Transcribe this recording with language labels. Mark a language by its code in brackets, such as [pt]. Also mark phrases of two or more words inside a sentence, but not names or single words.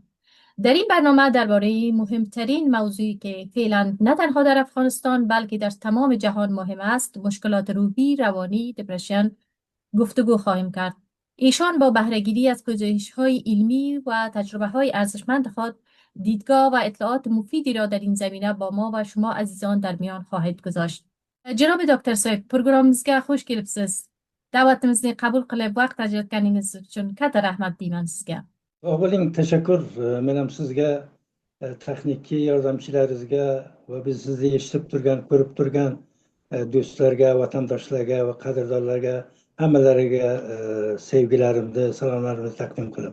[fa] در این برنامه درباره مهمترین موضوعی که فعلا نه تنها در افغانستان بلکه در تمام جهان مهم است، مشکلات روحی، روانی، دپرشن گفتگو خواهیم کرد. ایشان با بهره‌گیری از پژوهش‌های علمی و تجربه‌های ارزشمند خود دیدگاه و اطلاعات مفیدی را در این زمینه با ما و شما عزیزان در میان خواهد گذاشت. جناب دکتر صاحب، [uz] پروگرامimizga xush kelibsiz. Da'vatimizni qabul qilib vaqt ajratganingiz uchun katta rahmat deyman sizga. Sog' bo'ling, tashakkur. Men ham sizga, texnik yordamchilaringizga va biz sizni eshitib turgan, ko'rib turgan do'stlarga, vatandoshlarga va qadrdonlarga hammalariga sevgilarimni, salomlarimni taqdim qilaman.